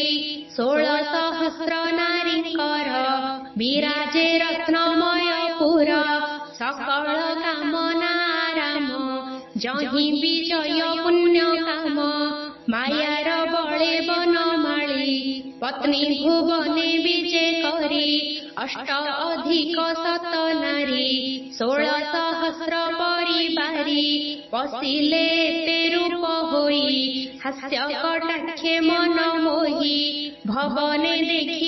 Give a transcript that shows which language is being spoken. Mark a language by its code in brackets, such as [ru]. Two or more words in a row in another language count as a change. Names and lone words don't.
[or] 16 ସହସ୍ର ନାରୀଙ୍କର, ବିରାଜେ ରତ୍ନମୟ ପୁର। ସକଳ କାମନା ରାମ, ଯହିଁ ବିଜୟ ପୁଣ୍ୟ କାମ। ମାୟାର ବଳେ ବନମାଳି, ପତ୍ନୀ ଭୁବନେ ବିଜେ କରି 8 ଅଧିକ 7 ନାରୀ 16 ସହସ୍ର ପରିବାରୀ ପଶିଲେ ତେ ରୂପ ହୋଇ ହାସ୍ୟ କଟାକ୍ଷେ ମନ ମୋହି ଭବନେ ଦେଖି